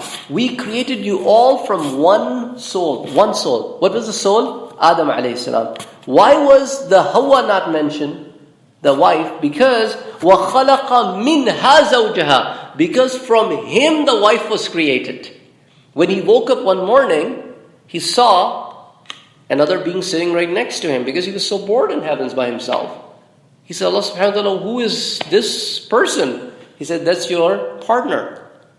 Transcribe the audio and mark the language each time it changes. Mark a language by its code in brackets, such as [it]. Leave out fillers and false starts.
[en] We created you all from one soul. One soul. What was the soul? Adam alayhi salam. Why was the Hawa not mentioned? The wife. [ar] Because وَخَلَقَ مِنْهَا زَوْجَهَا. [en] Because from him the wife was created. When he woke up one morning, he saw another being sitting right next to him because he was so bored in heavens by himself. He said, Allah subhanahu wa ta'ala, who is this person? He said, that's your partner.